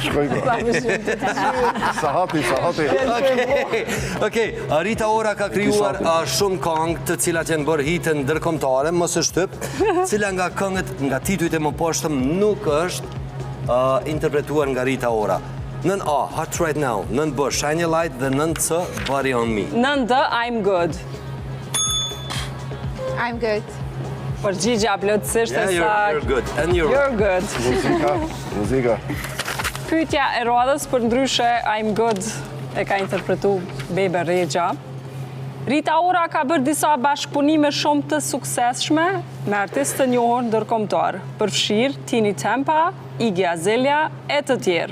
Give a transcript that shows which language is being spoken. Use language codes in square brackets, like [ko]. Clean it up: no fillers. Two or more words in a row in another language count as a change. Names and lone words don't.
[sq] Sahati. Okej, Rita Ora ka krijuar shumë këngë të cilat janë bërë hite ndërkombëtare, mos e shtyp, cila nga këngët nga titujt e mëposhtëm nuk është interpretuar nga Rita Ora. Nën A, Hot Right Now, nën B, Shine a Light dhe nën C, Body on Me. Nën D, I'm Good. I'm good. Përgjigja plotësisht e saktë. [en] You're good. And You're good. [sq] Muzika. Pyetja e radhës për ndryshe I'm Good e ka interpretu Bebe Rexha. Rita Ora ka bërë disa bashkëpunime shumë të suksesshme me artistë të njohur ndërkombëtar, përfshirë Tini Tempa, Iggy Azalea e të tjerë.